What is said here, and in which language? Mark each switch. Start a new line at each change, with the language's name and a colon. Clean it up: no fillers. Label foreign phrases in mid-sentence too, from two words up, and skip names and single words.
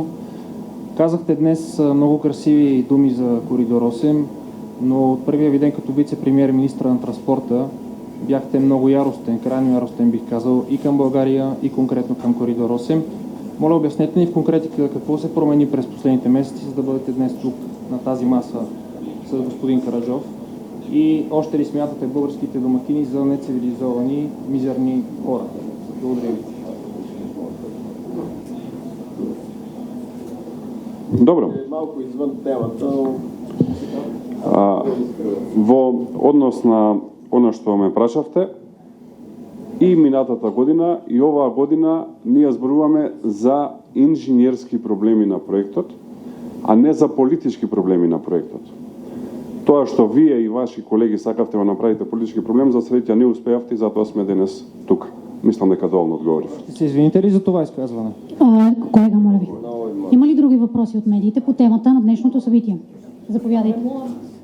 Bulgarian: Казахте днес много красиви думи за Коридор 8, но от първия ви ден като вице-премиер и министър на транспорта бяхте много яростен, крайно яростен бих казал, и към България, и конкретно към Коридор 8. Моля, обяснете ни в конкретика какво се промени през последните месеци, за да бъдете днес тук на тази маса с господин Караджов. И още ли смятате българските домакини за нецивилизовани, мизерни хора? Благодаря ви.
Macedonian: Добро. Малку извън темата, Во однос на оно што ме прашавте, и минатата година и оваа година ние зборуваме за инженерски проблеми на проектот, а не за политички проблеми на проектот. Тоа што вие и ваши колеги сакавте да направите политички проблем, за среќа не успеавте и затоа сме денес тук. Мислам дека доволно одговорив.
Bulgarian: Ще се извините ли за това изказване? Колега, моля ви. Има ли други въпроси от медиите по темата на днешното събитие? Заповядайте.